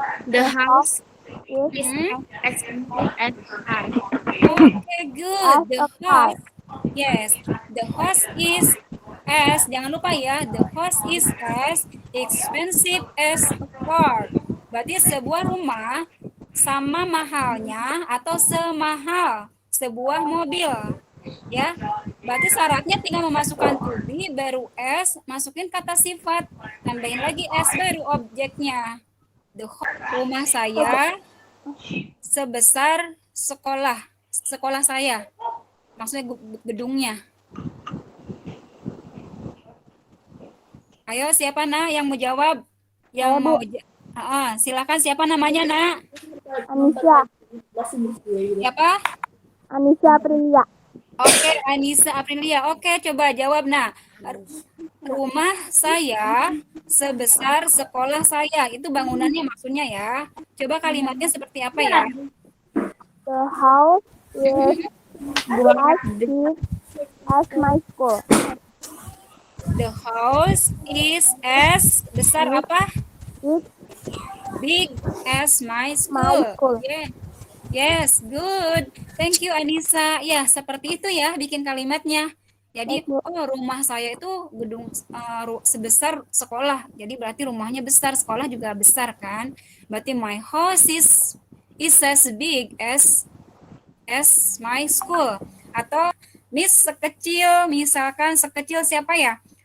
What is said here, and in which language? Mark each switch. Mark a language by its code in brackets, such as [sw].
[en] The house is expensive and high. Okay, good. The house. Yes, the house is as, [id] jangan lupa ya, [en] the house is as expensive as a car. [id] Berarti sebuah rumah sama mahalnya atau semahal sebuah mobil. Ya, berarti syaratnya tinggal memasukkan to be baru s, masukin kata sifat, tambahin lagi s baru objeknya. Rumah saya sebesar sekolah saya. Maksudnya gedungnya. Ayo siapa nak yang mau jawab? Yang mau silakan, siapa namanya nak? Anissa. Siapa? Anissa Aprilia. Oke, Anissa Aprilia. Oke, coba jawab nak. Rumah saya sebesar sekolah saya. Itu bangunannya maksudnya ya. Coba kalimatnya seperti apa ya? [en] The house is as big as my school. The house is as [id] besar apa? [en] Big as my school. Yeah. Yes, good. Thank you Anissa. [id] Ya, seperti itu ya bikin kalimatnya. Jadi, rumah saya itu gedung sebesar sekolah. Jadi berarti rumahnya besar, sekolah juga besar kan? [en] Berarti my house is as big as my school. [id] Atau Miss misalkan sekecil siapa ya?